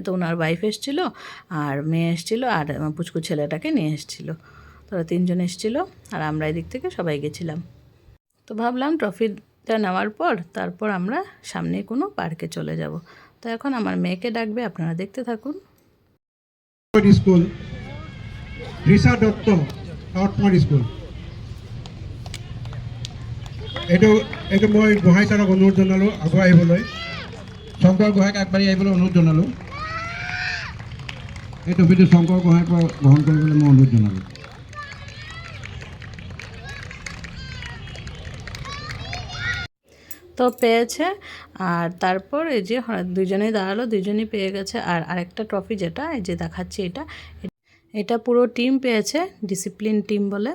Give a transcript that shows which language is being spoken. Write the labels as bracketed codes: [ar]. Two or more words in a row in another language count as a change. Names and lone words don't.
[bn] তো ওনার ওয়াইফ এসেছিলো, আর মেয়ে এসেছিলো, আর পুচকু ছেলেটাকে নিয়ে এসেছিলো, তো 3জন এসেছিলো, আর আমরা এদিক থেকে সবাই গেছিলাম। তো ভাবলাম ট্রফিটা নেওয়ার পর তারপর আমরা সামনে কোনো পার্কে চলে যাব। তো এখন আমার মেয়েকে ডাকবে, আপনারা দেখতে থাকুন। স্কুল, রিসা দত্ত, নর্থ স্কুল। [as] এইটো মই গোহাঁই ছাৰক অনুৰোধ জনালোঁ আগুৱাই আহিবলৈ। শংকৰ গোহাঁইক আগবাঢ়ি আহিবলৈ অনুৰোধ জনালোঁ। এই ট্ৰফিটো শংকৰ গোহাঁইৰ পৰা গ্ৰহণ কৰিবলৈ মই অনুৰোধ জনালোঁ। [bn] তো পেয়েছে। আর তারপর এই যে দুজনেই দাঁড়ালো, দুজনেই পেয়ে গেছে। আর আরেকটা ট্রফি যেটা এই যে দেখাচ্ছি, এটা পুরো টিম পেয়েছে, [en] discipline team [bn] বলে।